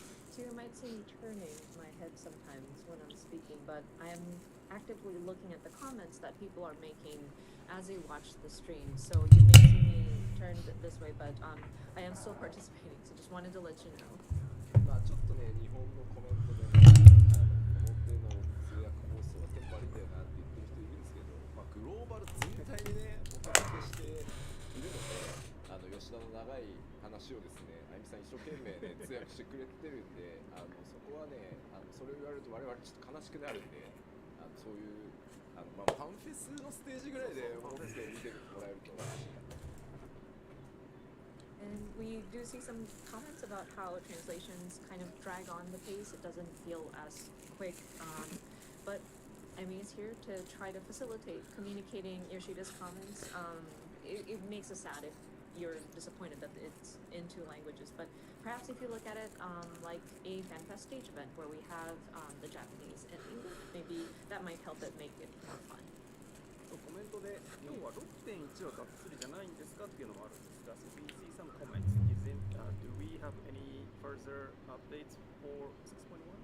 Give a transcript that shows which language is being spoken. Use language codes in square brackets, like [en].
[en] So you might see me turning my head sometimes when I'm speaking, but I am actively looking at the comments that people are making as they watch the stream. So you may see me turned this way, but I am still participating, so just wanted to let you know. [ja] まあちょっとね、日本のコメントで、表の通訳放送はテンポ悪いんだよなって言ってる人いるんですけど、まあ、グローバル全体にね、お届けしているので、吉田の長い話をですね、あゆみさん一生懸命ね、通訳してくれてるんで、そこはね、それを言われると我々ちょっと悲しくなるんで、そういうまあ、ファンフェスのステージぐらいで思って見てもらえると嬉しいな。 [en] And we do see some comments about how translations kind of drag on the pace. It doesn't feel as quick, but Emi is here to try to facilitate communicating Yoshida's comments. It makes us sad if you're disappointed that it's in two languages, but perhaps if you look at it like a FanFest stage event where we have the Japanese and English, maybe that might help it make it more fun. [ja] コメントで今日は 6.1 はがっつりじゃないんですかっていうのもあるんですが、 [en] so we see some comments. Do we have any further updates for 6.1?